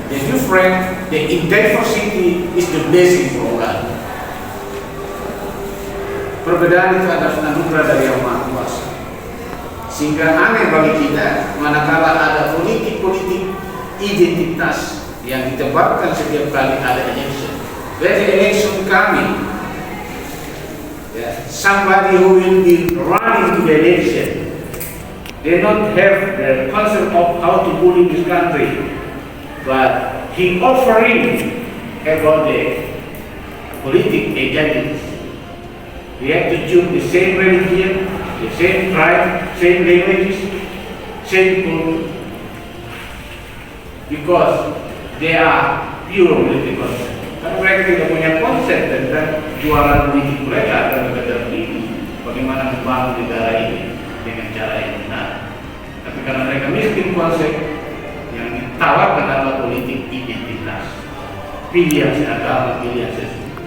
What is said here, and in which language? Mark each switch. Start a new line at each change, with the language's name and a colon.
English: The different, the diversity is the blessing from God.
Indonesian: Perbedaan itu adalah anugerah dari Yang Maha Kuasa. Sehingga aneh bagi kita manakala ada politik-politik identitas yang ditebarkan setiap kali ada election.
English: When the election coming, somebody who will be running to the election, they don't have the concept of how to rule this country, but he offering about the political agendas. We have to choose the same religion, the same tribe, same languages, same culture, because they are pure political concept.
Indonesian: Karena mereka tidak punya konsep tentang jualan politik mereka dan negara ini, bagaimana membangun negara ini dengan cara yang benar. Tapi karena mereka miskin konsep, yang ditawarkan adalah politik identitas, pilihan agama, pilihan sesuatu.